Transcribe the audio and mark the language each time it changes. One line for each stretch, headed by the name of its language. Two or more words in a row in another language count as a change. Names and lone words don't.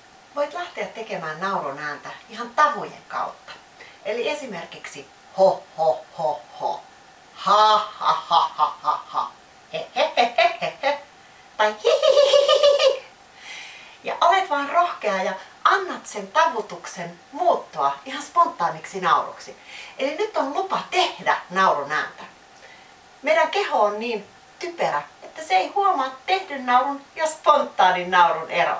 Finnish: Voit lähteä tekemään naurun ääntä ihan tavujen kautta. Eli esimerkiksi ho ho ho ho, ha ha ha ha ha ha, he he he he he he, tai hi hi hi hi hi. Ja olet vaan rohkea ja annat sen tavutuksen muuttua ihan spontaaniksi nauruksi. Eli nyt on lupa tehdä naurun ääntä. Meidän keho on niin typerä, että se ei huomaa tehdyn naurun ja spontaanin naurun eroa.